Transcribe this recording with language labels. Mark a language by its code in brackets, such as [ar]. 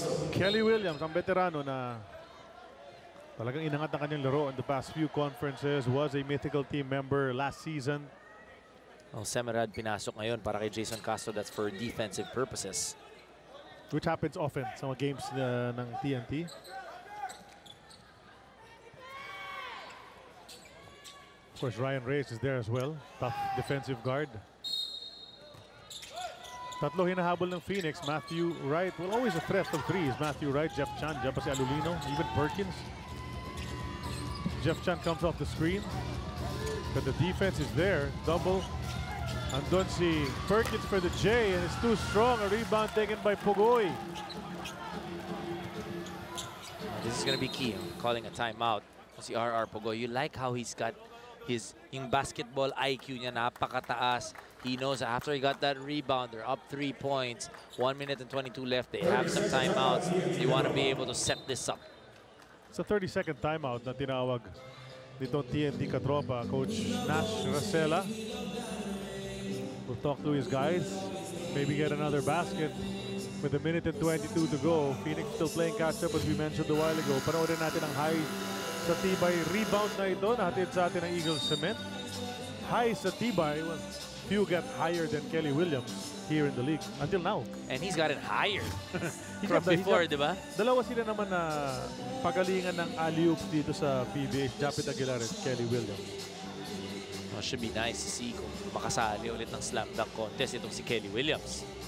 [en] Kelly Williams, [tl] ang veterano na talagang inangat ang kanyang laro [en] in the past few conferences, was a mythical team member last season. [tl] Semerad pinasok ngayon para kay Jason Castro. [en] That's for defensive purposes. Which happens often [tl] sa mga games ng TNT. [en] Of course, Ryan Reyes is there as well. Tough defensive guard. [tl] Tatlo hinahabol ng Phoenix. [en] Matthew Wright, well, always a threat of threes. Matthew Wright, Jeff Chan, [tl] dyan pa si [en] Alulino, even Perkins. Jeff Chan comes off the screen. But the defense is there. Double. [tl] Andun si [en] Perkins for the J, and it's too strong. A rebound taken by Bogoy. This is going to be key. Calling a timeout. Si R.R. Bogoy, you like how he's got yung basketball IQ [tl] niya napakataas. [en] He knows after he got that rebound, they're up 3 points. 1 minute and 22 left. They have some timeouts. They want to be able to set this up. It's a 30-second timeout [tl] na tinawag nitong TNT katropa, Coach Nash Racela. [en] will talk to his guys, maybe get another basket. With a minute and 22 to go, Phoenix still playing catch-up as we mentioned a while ago. [tl] Panoorin natin ang high sa tibay rebound na ito. Nahatid sa atin ng Eagles Cement. [en] High sa tibay, well, few get higher than Kelly Williams here in the league until now. And he's gotten higher from before, [tl] di ba? Dalawa sila naman na pagalingan ng alley-oops dito sa PBA, Japit Aguilar at Kelly Williams. [en] Well, should be nice to see [tl] kung makasali ulit ng [en] slam dunk contest [tl] itong si [en] Kelly Williams.